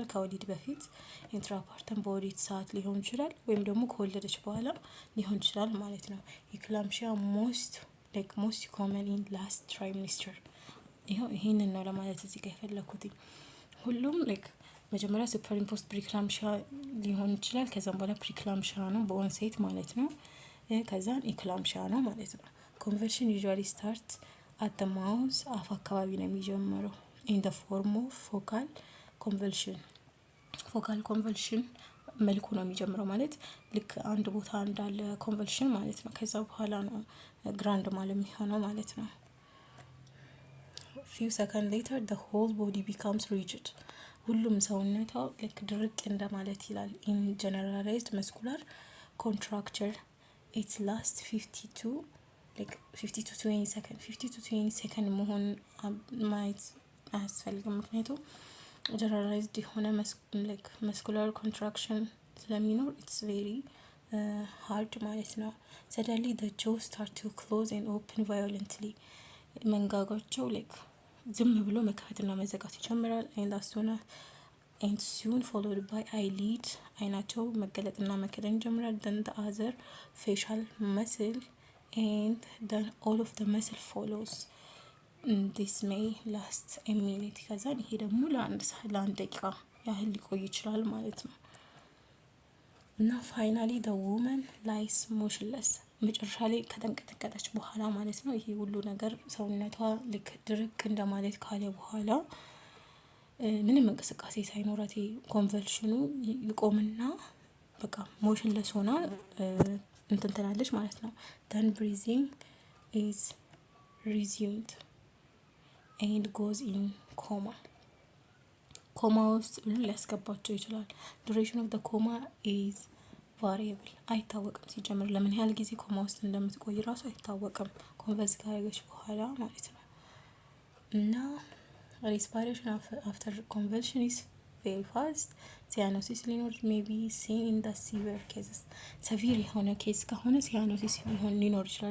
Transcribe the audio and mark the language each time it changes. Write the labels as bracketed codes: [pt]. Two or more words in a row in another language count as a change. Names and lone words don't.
[am] ከወሊድ በፊት፣ ኢንትራፓርተም በወሊድ ሰዓት ሊሆን ይችላል፣ ወይም ደግሞ ከወለደች በኋላ ሊሆን ይችላል ማለት ነው። [en] eclampsia most common in last trimester። [am] ይሄንን ነው ለማለት እዚህ ጋር የፈለኩት። ሁሉም መጀመሪያ [en] super impost preeclampsia [am] ሊሆን ይችላል። ከዛም በኋላ ፕሪክላምሻ ነው በኦንሴት ማለት ነው። ከዛን ኢክላምሻ ነው ማለት ነው። [en] conversion usually start at mouth [am] አፍ አካባቢ ነው የሚጀምረው። [en] in the form of focal [am] ኮንቨልሽን መልኩ ነው የሚጀምረው ማለት ልክ አንድ ቦታ እንዳለ ኮንቨልሽን ማለት ነው። ከዛ በኋላ ነው ግራንድ ማለት የሚሆነው ማለት ነው። [en] few seconds later the whole body becomes rigid. [am] ሁሉም ሰውነቷ ድርቅ እንደማለት ይላል። [en] in generalized muscular contracture it lasts 50 to 20 seconds [am] መሆን ማየት አያስፈልግም። ምክንያቱም [en] generalized የሆነ muscular contraction ስለሚኖር it's very hard [am] ማለት ነው። [en] suddenly the jaws start to close and open violently. [am] መንጋጋቸው ዝም ብሎ መከፈትና መዘጋት ይጀምራል። [en] and soon followed by eyelid [am] አይናቸው መገለጥና መከደን ይጀምራል። [en] then the other facial muscle and then all of the muscle follows. this may last a minute. [am] ከዛ ይሄ ደግሞ ለአንድ ደቂቃ ያህል ሊቆይ ይችላል ማለት ነው። እና ፋይናሊ [en] the woman lies motionless [am] መጨረሻ ላይ ከተንቀጠቀጠች በኋላ ማለት ነው። ይሄ ሁሉ ነገር ሰውነቷ ድርቅ እንደማለት ካለ በኋላ ምንም እንቅስቃሴ ሳይኖራት ኮንቨልሽኑ ይቆምና በቃ ሞሽንለስ ሆና እንትን ትላለች ማለት ነው። [en] then breathing is resumed and goes in coma. [am] ኮማ ውስጥ ሊያስገባቸው ይችላል። [en] duration of the coma is variable [am] አይታወቅም። ሲጀምር ለምን ያህል ጊዜ ኮማ ውስጥ እንደምትቆይ ራሱ አይታወቅም ኮንቨልስ ካረገች በኋላ ማለት ነው። እና [en] respiration after convulsion is very fast። [am] ሲያኖሲስ ሊኖር [en] maybe seen in the severe cases፣ [am] ሰቪር የሆነ ኬዝ ከሆነ ሲያኖሲስ ሊኖር ይችላል።